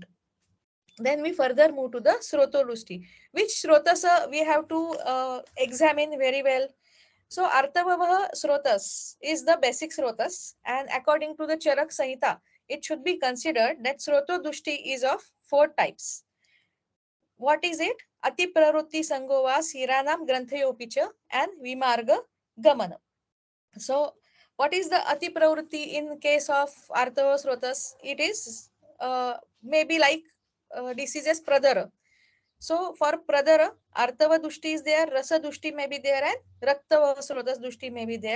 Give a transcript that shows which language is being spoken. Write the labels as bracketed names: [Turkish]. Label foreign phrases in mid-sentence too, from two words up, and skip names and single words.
[English] Then we further move to the Srotodrushti, which Srotas we have to examine very well. So [Sanskrit] आर्तववह स्रोतस् [English] is the basic Srotas, and according to the Charak Samhita, it should be considered that Srotodushti is of four types. What is it? [Sanskrit] अति प्ररुत्ति सङ्गोव सिरानम् ग्रन्थयोपिच and विमार्ग गमन. [English] So, what is the [Sanskrit] अति प्रवृत्ति [English] in case of [Sanskrit] आर्थव स्रोतस्? [English] It is maybe like diseases pradara. So, for pradara, [Sanskrit] आर्थव दुष्टि [English] is there, [Sanskrit] रस दुष्टि [English] may be there, and [Sanskrit] रक्तव स्रोतस् दुष्टि [English] may be there.